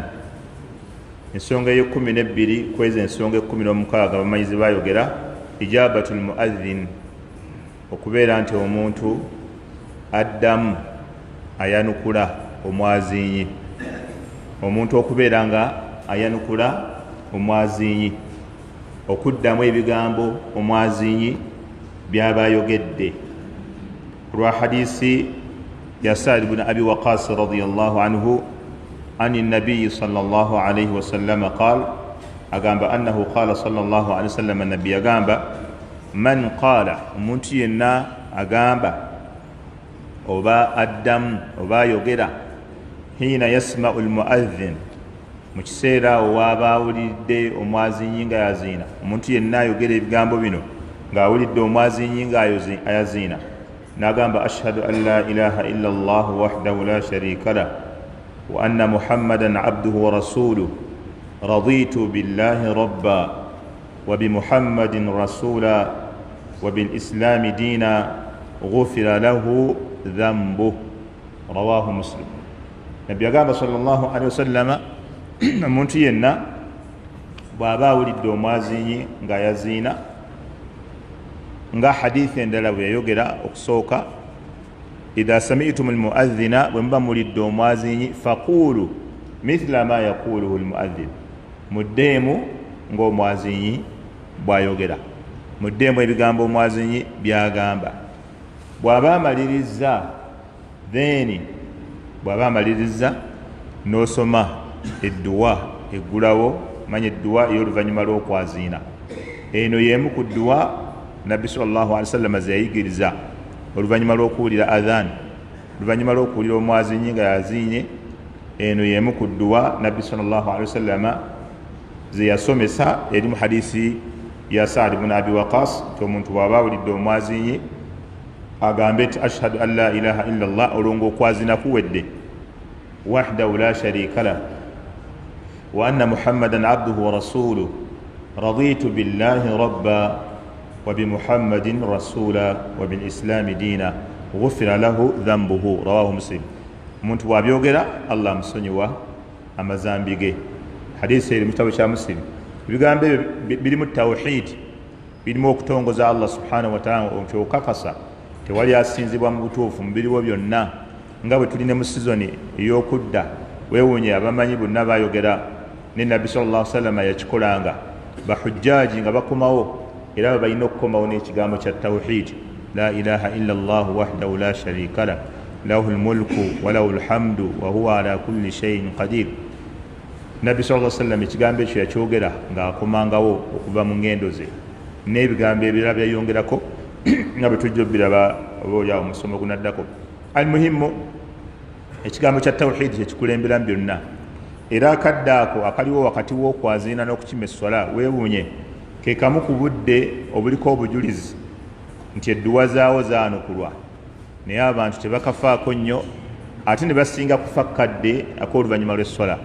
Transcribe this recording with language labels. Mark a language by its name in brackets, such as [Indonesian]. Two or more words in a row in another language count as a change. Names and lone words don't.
[Ganda] Ensonga ey'ekumi kweza ensonga 16 abamanyizi bayogera [Arabic] إجابة المؤذن, [Ganda] okubeera nti omuntu addamu ayanukula omwazinyi. Omuntu okubeera nga ayanukula omwazinyi, okuddamu ebigambo omwazinyi byaba ayogedde. Lwa hadisi ya [Arabic] Sa'd ibn Abi Waqqas رضي الله عنه عن النبي صلى الله عليه وسلم قال, agamba أنه قال صلى الله عليه وسلم, [Ganda] nabbi agamba [Arabic] من قال, [Ganda] omuntu yenna agamba oba addamu oba ayogera [Arabic] حين يسمع المؤذن, [Ganda] mu kiseera awo waaba awulidde omwazinyi nga yaziina. Omuntu yenna ayogera ebigambo bino ng'awulidde omwazinyi nga ayaziina, n'agamba [Arabic] أشهد أن لا إله إلا الله وحده لا شريك له وأن محمدا عبده ورسوله رضيت بالله ربا وبمحمد رسولا وبالإسلام دينا غفر له ذنبه رواه مسلم. [Ganda] Nabbi agamba [Arabic] صلى الله عليه وسلم, [Ganda] omuntu yenna bw'aba awulidde omwazinyi nga yaziina, nga hadithi endala bwe yayogera okusooka, [Arabic] إذا سمعتم المؤذن, [Ganda] bwe muba mulidde omwazinyi, [Arabic] فقولوا مثل ما يقوله المؤذن, [Ganda] muddeemu ng'omwazinyi bw'ayogera, muddeemu ebigambo omwazinyi by'agamba. Bw'aba amalirizza, then bw'aba amalirizza n'osoma edduwa eggulawo, manya edduwa ey'oluvannyuma lw'okwaziina. Eno y'emu ku dduwa nabbi [Arabic] صلى الله عليه وسلم [Ganda] ze yayigiriza oluvannyuma lw'okuwulira adhan, oluvannyuma lw'okuwulira omwazinyi nga yaziinye. Eno y'emu ku dduwa nabbi [Arabic] صلى الله عليه وسلم [Ganda] ze yasomesa eri mu hadisi ya Sa'd ibn Abi Waqqas, nti omuntu bw'aba awulidde omwazinyi agambe nti [Arabic] أشهد أن لا إله إلا الله, [Ganda] olwo ng'okwazina kuwedde, [Arabic] وحده لا شريك له وأن محمدا عبده ورسوله رضيت بالله ربا وبمحمد رسولا وبالإسلام دينا غفر له ذنبه رواه مسلم. [Ganda] Omuntu bw'abyogera Allah amusonyiwa amazambi ge. Hadisi eri mu kitabo kya Muslim. Ebigambo birimu tawhid, birimu okutongoza Allah [Arabic] سبحانه وتعالى, [Ganda] okyokakasa tewali asinzibwa mu butuufu mu biriwo byonna. Nga bwe tulina mu sizoni ey'okudda, weewuunye abamanyi bonna bayogera ne nabbi [Arabic] صلى الله عليه وسلم [Ganda] yakikolanga, bahujjaji nga bakomawo, era balina okukomawo n'ekigambo kya tawhid, [Arabic] لا إله إلا الله وحده لا شريك له له الملك وله الحمد وهو على كل شيء قدير. [Ganda] Nabbi [Arabic] صلى الله عليه وسلم [Ganda] ekigambo ekyo yakyogera ng'akomangawo okuva mu ngendo ze, n'ebigambo ebirala byayongerako nga bwe tujja obiraba obaolyawo musomo gunaddako. Almuhimu, ekigambo kya tawhid kyekikulemberamu byonna, era akadde ako akaliwo wakati w'okwaziina n'okukima essola, weewuunye ke kamu ku budde obuliko obujulizi nti edduwa zaawo zaanukulwa, naye abantu tebakafaako nnyo, ate ne basinga kufa kadde ak'oluvannyuma lw'essola.